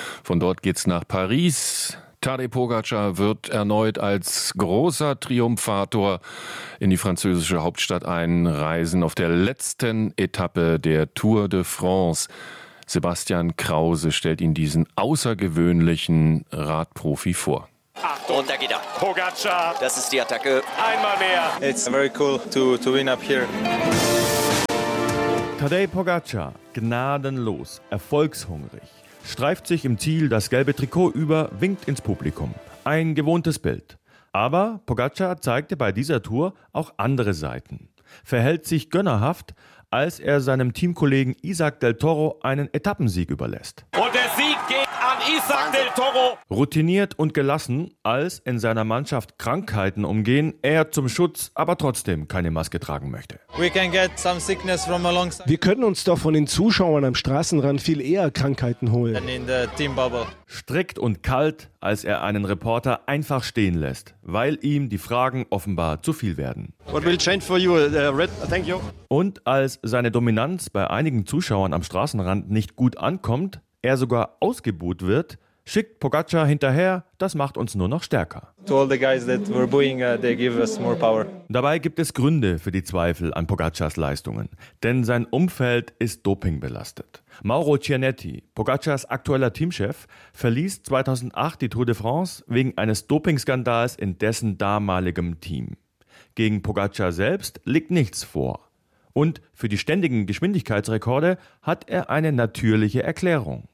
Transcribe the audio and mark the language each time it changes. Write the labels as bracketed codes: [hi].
[de] Von dort geht's nach Paris. Tadej Pogacar wird erneut als großer Triumphator in die französische Hauptstadt einreisen auf der letzten Etappe der Tour de France. Sebastian Krause stellt ihn diesen außergewöhnlichen Radprofi vor. Achtung. Und da geht er. Pogacar. Das ist die Attacke. Einmal mehr. [en] It's very cool to win up here. [de] Tadej Pogacar, gnadenlos, erfolgshungrig, streift sich im Ziel das gelbe Trikot über, winkt ins Publikum. Ein gewohntes Bild. Aber Pogacar zeigte bei dieser Tour auch andere Seiten. Verhält sich gönnerhaft, als er seinem Teamkollegen Isaac Del Toro einen Etappensieg überlässt. Und der Sieg geht an Isaac Wahnsinn. Del Toro. Routiniert und gelassen, als in seiner Mannschaft Krankheiten umgehen, er zum Schutz aber trotzdem keine Maske tragen möchte. [en] We can get some sickness from alongside. [de] Wir können uns doch von den Zuschauern am Straßenrand viel eher Krankheiten holen. [en] And in the team bubble. [de] Strikt und kalt, als er einen Reporter einfach stehen lässt, weil ihm die Fragen offenbar zu viel werden. [en] What will change for you, Red? Thank you. [de] Und als seine Dominanz bei einigen Zuschauern am Straßenrand nicht gut ankommt, er sogar ausgebuht wird, schickt Pogacar hinterher, das macht uns nur noch stärker. [en] To all the guys that were booing, they give us more power. [de] Dabei gibt es Gründe für die Zweifel an Pogacars Leistungen, denn sein Umfeld ist dopingbelastet. Mauro Cianetti, Pogacars aktueller Teamchef, verließ 2008 die Tour de France wegen eines Dopingskandals in dessen damaligem Team. Gegen Pogacar selbst liegt nichts vor. Und für die ständigen Geschwindigkeitsrekorde hat er eine natürliche Erklärung.